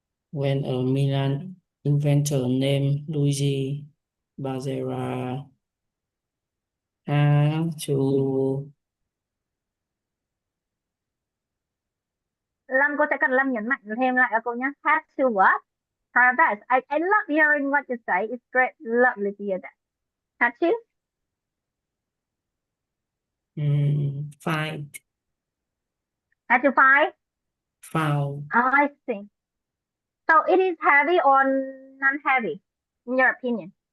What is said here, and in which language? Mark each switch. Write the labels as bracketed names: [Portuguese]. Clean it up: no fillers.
[English] When a Milan inventor named Luigi Bazzera had to. [Vietnamese] Lâm, cô sẽ cần Lâm nhấn mạnh thêm lại cho cô nhé. [English] Have to what? Try I love hearing what you say. It's great. Lovely to hear that. Had to? Find. Had to find? Found. Oh, I see. So it is heavy or non-heavy, in your opinion?